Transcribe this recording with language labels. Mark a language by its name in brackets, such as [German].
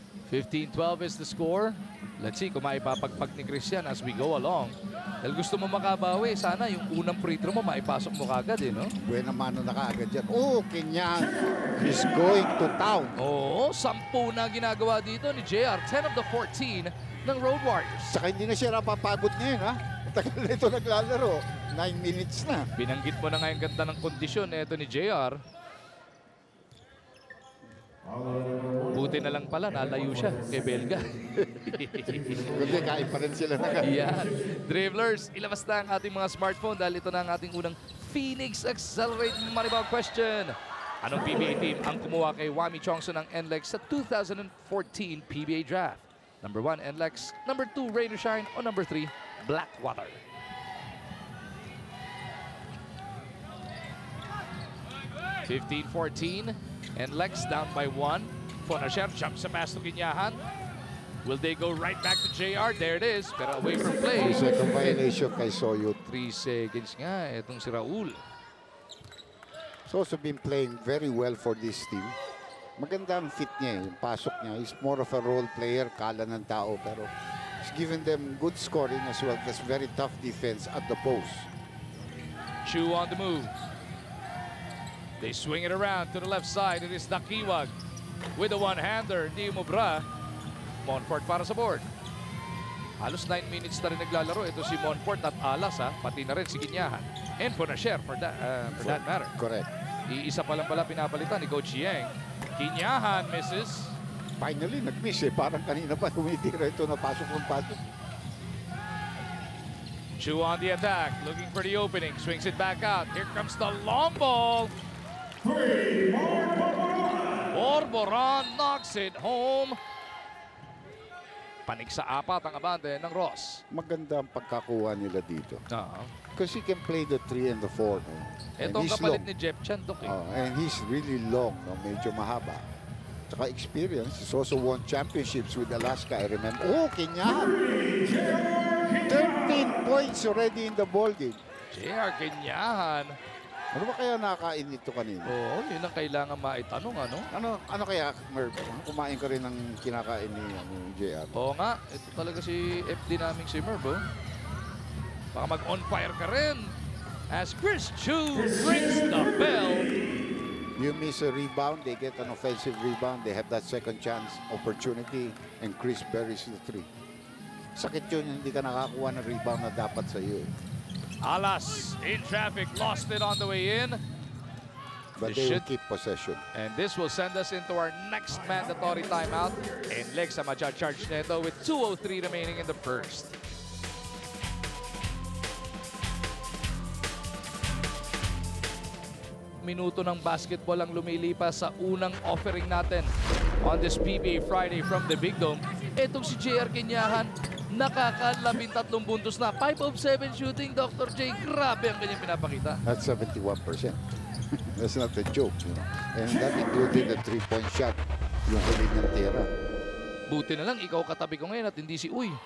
[English] 15-12 is the score. Let's see [Filipino] kung maipapagpag ni [English] Christian as we go along. [Filipino] Dahil gusto mo makabawi, sana yung unang free throw mo maipasok mo kagad eh, no? Buena mano na kaagad yan. [English] Oh, Kinyan is going to town. [Filipino] Oo, 10 na ginagawa dito ni JR. [English] 10 of the 14 [Filipino] ng Road Warriors. Saka hindi na siya napapagod ngayon, ha? Tagal na ito naglalaro. 9 minutes na. Binanggit mo na nga yung ganda ng kondisyon ito ni JR. Buti na lang pala, nalayo siya kay Belga. Kundi kain pa rin sila na Yan. Dribblers, ilabas na ang ating mga smartphone dahil ito na ang ating unang Phoenix Accelerate Moneyball question. Anong PBA team ang kumuha kay Wami Chongson ng NLEX sa 2014 PBA Draft? [English] Number 1, NLEX. Number 2, Rain or Shine. O number 3, Blackwater. (15-14). NLEX down by 1. Fonasher jumps sa pass to Kinyahan. Will they go right back to JR? There it is. Pero away from play. Second violation kay Soyut. [Filipino] 3 seconds nga. Itong si Raul. [English] He's also been playing very well for this team. [Filipino] Maganda ang fit niya, yung pasok niya. [English] He's more of a role player, [Filipino] kala ng tao. [English] Pero he's given them good scoring as well. That's very tough defense at the post. Chu on the move. They swing it around to the left side. It is Dakiwag. with a one-hander. [Filipino] Hindi umubra. Monfort para sa board. Halos 9 minutes na rin naglalaro. Ito si Monfort at Alas, ha? Pati na rin si Ginyahan. [English] And Ponasher for that matter. Correct. [Filipino] Iisa pa lang pala pinapalitan ni Coach Yang. Ginyahan misses. Finally, nag-miss eh. Parang kanina pa tumitira ito na pasok ng pasok. [English] Chu on the attack, looking for the opening. Swings it back out. Here comes the long ball. Borboran knocks it home. [Filipino] Panig sa apat ang abante ng Ross. Maganda ang pagkakuha nila dito. Uh-huh. [English] Because he can play the 3 and the 4. No? [Filipino] Itong kapalit ni Jeff Chandok. [English] And he's really long, no? [Filipino] Medyo mahaba. [English] Tsaka experience. He's also won championships with Alaska, I remember. Oh, Kenyan! 13 points already in the ball game. JR Kenyahan. [Filipino] Ano ba kaya nakain ito kanina? Oo, yun ang kailangan maitanong, ano? Ano kaya, Merv? Kumain ka rin ng kinakain ni JR? Oo nga, ito talaga si FD naming si Merv, oh. Baka mag-on fire ka rin. [English] As Chris Chu rings the bell. You miss a rebound, they get an offensive rebound, they have that second chance opportunity, and Chris buries the 3. [Filipino] Sakit yun, hindi ka nakakuha ng rebound na dapat sa iyo. [English] Alas in traffic, lost it on the way in. But they will keep possession. And this will send us into our next mandatory timeout. NLEX [Filipino] ang ma-charge nito [English] with 2:03 remaining in the first. [Filipino] Minuto ng basketball ang lumilipas sa unang offering natin [English] on this PBA Friday from the Big Dome. [Filipino] Etong si JR Kenyahan, nakaka-13 puntos na. [English] 5 of 7 shooting, Dr. J. [Filipino] Grabe ang kanyang pinapakita. [English] That's 71%. That's not a joke. You know? And that included the 3-point shot. [Filipino] Yung huli niyang tira. Buti na lang, ikaw katabi ko ngayon at hindi si Uy.